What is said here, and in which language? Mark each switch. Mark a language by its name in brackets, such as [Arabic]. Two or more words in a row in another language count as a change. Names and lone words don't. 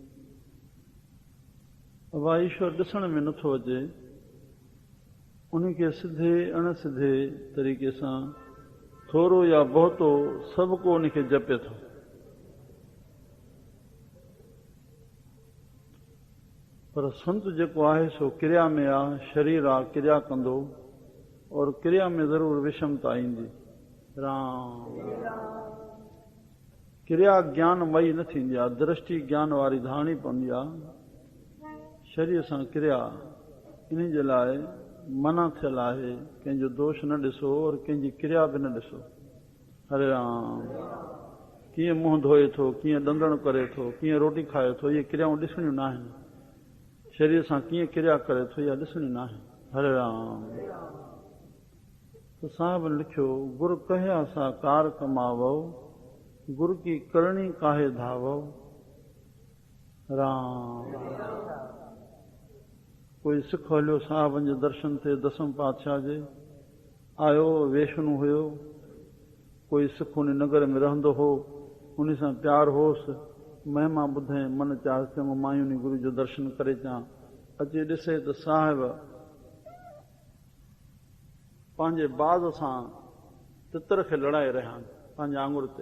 [Sindhi] बाबा ईश्वर ॾिसण में नथो अचे, उनखे सिधे अणसिधे तरीक़े सां थोरो या बहुतो सभु को उनखे जपे थो। पर संत जेको आहे सो क्रिया में आहे, शरीर आहे, क्रिया कंदो, और क्रिया में ज़रूर विषमता ईंदी। राम क्रिया ज्ञानमयी न थींदी आहे, दृष्टि ज्ञान वारी धारणी पवंदी आहे। शरीर सां क्रिया, इन जे लाइ मना थियल आहे कंहिंजो दोष न ॾिसो और कंहिंजी क्रिया बि न ॾिसो। हरे राम। कीअं मुंहुं धोए थो, कीअं ॾंदण करे थो, कीअं रोटी खाए थो, इहे क्रियाऊं ॾिसणियूं न आहिनि। शरीर सां कीअं क्रिया करे थो, इहा ॾिसणी न आहे। हरे राम। त साहिब लिखियो, [Punjabi] ਗੁਰ ਕਹਿਆ ਸਾ ਕਾਰ ਕਮਾਵੋ, ਗੁਰ ਕੀ ਕਰਣੀ ਕਾਹੇ ਧਾਵੋ। [Sindhi] राम। कोई सिख हलियो साहिबनि जे दर्शन ते, दसम पातशाह जे आयो, वेष्णु हुयो। कोई सिख उन नगर में रहंदो हो, उन सां प्यार होसि। महिमा ॿुधे मन चाहे चङो मायूं गुरू जो दर्शन करे अचां। अची ॾिसे त साहिब पंहिंजे बाज़ सां तितर खे लड़ाए रहिया आहिनि, पंहिंजे आंगुर ते।